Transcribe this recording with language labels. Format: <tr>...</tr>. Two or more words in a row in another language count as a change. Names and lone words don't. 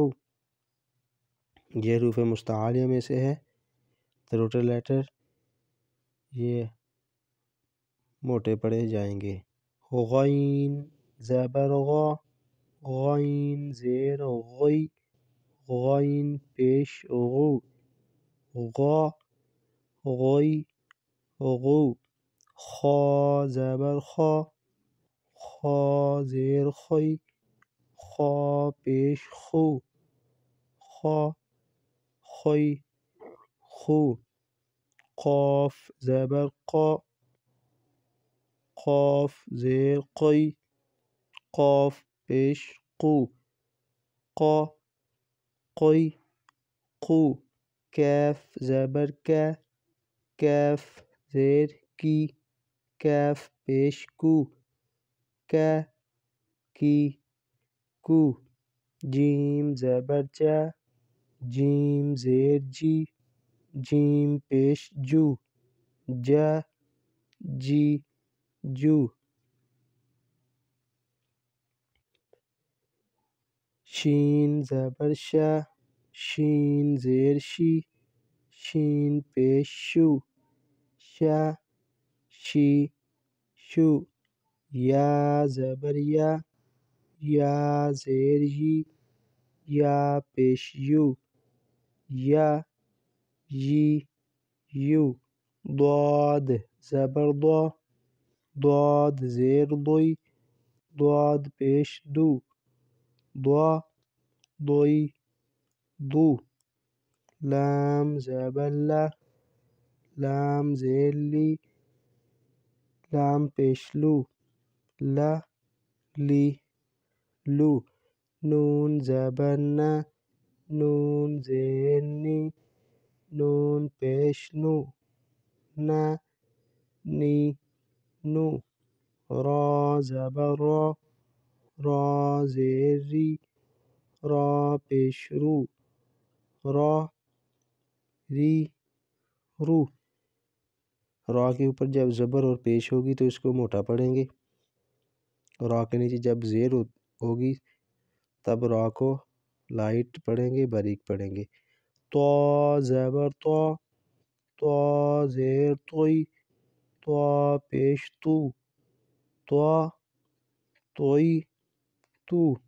<ur>یہ حروف مستعالیہ میں سے ہے،</ur> <en>throttle letter,</en> <ur>یہ موٹے پڑھے جائیں گے۔ غین زبر غا، غین زیر غی، غین پیش غو، غا غی غو۔ خا زبر خا، خا زیر خی، خا پیش خو، خا خی خو۔ قاف زبر قا، قاف زیر قی، قاف پیش قو، قا قی قو۔ کیف زبر کا، کیف زیر کی، کیف پیش کو، کا کی کو۔ جیم زبر جا، جیم زیر جی، جیم پیش جو، جا جی جو۔ شین زبر شا، شین زیر شی، شین پیش شو، شا شی شو۔ یا زبر یا، یا زیر یی، یا پیش یو، یا یی یو۔ ضاد زبر ضا، ضاد زیر ضی، ضاد پیش دو، ضا ضی ضو۔ لام زبر لا، لام زیر لی، لام پیش لو، لا لی لو۔ نون زبر نا، نون زیر نی، نون پیش نو، نا نی نو۔ را زبر را، را زیر ری، را پیش رو، را ری رو۔ را کے اوپر جب زبر اور پیش ہوگی تو اس کو موٹا پڑھیں گے، را کے نیچے جب زیر ہوگی تب را کو لائٹ پڑھیں گے، باریک پڑھیں گے۔ طا زبر طا، طا زیر طی، طا پیش تو، طا طی تو۔</ur>